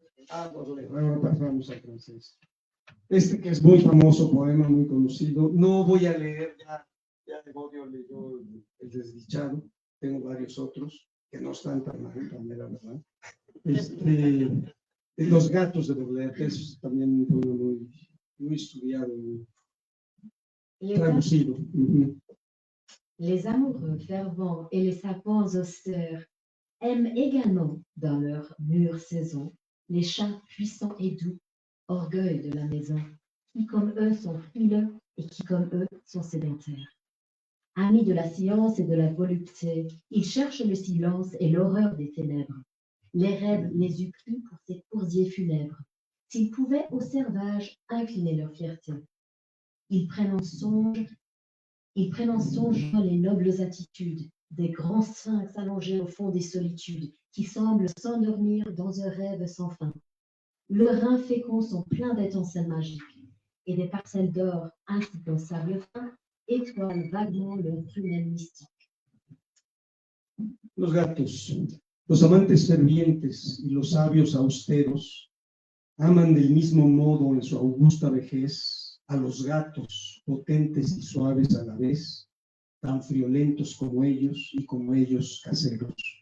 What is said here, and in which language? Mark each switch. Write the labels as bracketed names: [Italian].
[Spanish] Ahora pasamos al francés. Este que es muy famoso, poema muy conocido, no voy a leer, ya Evodio leyó El desdichado, tengo varios otros que no están tan mal, también la verdad. Los gatos de Baudelaire, que es también un poema muy estudiado, traducido. [French] Les amoureux fervents et les savants austères aiment également dans leur mûre saison les chats puissants et doux, orgueil de la maison, qui comme eux sont frileux et qui comme eux sont sédentaires. Amis de la science et de la volupté, ils cherchent le silence et l'horreur des ténèbres. L'érèbe les eût pris pour ces coursiers funèbres, s'ils pouvaient au servage incliner leur fierté. Ils prennent en songe les nobles attitudes des grands sphinx allongés au fond des solitudes, qui semblent s'endormir dans un rêve sans fin. Leurs reins féconds sont pleins d'étincelles magiques, et des parcelles d'or ainsi qu'un sable fin étoilent vaguement leur prunelle mystique. [Spanish] Los gatos, los amantes fervientes y los sabios austeros, Aman del mismo modo en su augusta vejez a los gatos, potentes y suaves a la vez, tan friolentos como ellos y como ellos caseros.